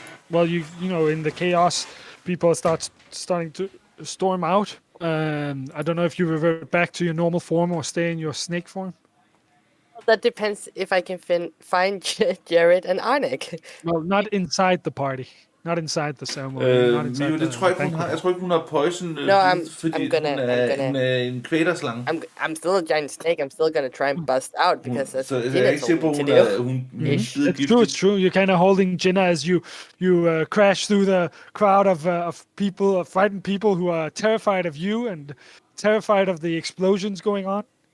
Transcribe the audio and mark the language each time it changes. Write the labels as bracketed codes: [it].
[en] Well, you know, in the chaos, people starting to storm out. I don't know if you revert back to your normal form or stay in your snake form. That depends if I can find Jared and Arnek. Well, not inside the party. Not inside the ceremony. Not inside [da] det tror jeg ikke, hun har. Jeg tror ikke, hun har poison, fordi hun er en kvælerslange. [en] I'm still a giant snake. I'm still gonna try and bust out because that's what Jenna told me to do. It's true. You're kind of holding Jenna as you crash through the crowd of people, of frightened people who are terrified of you and terrified of the explosions going on.